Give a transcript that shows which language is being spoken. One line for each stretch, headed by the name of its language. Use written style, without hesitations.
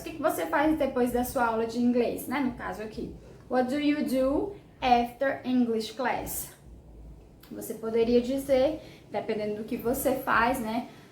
Portuguese: O que você faz depois da sua aula de inglês, né? No caso aqui.
English: What do you do after English class?
Portuguese: Você poderia dizer, dependendo do que você faz, né?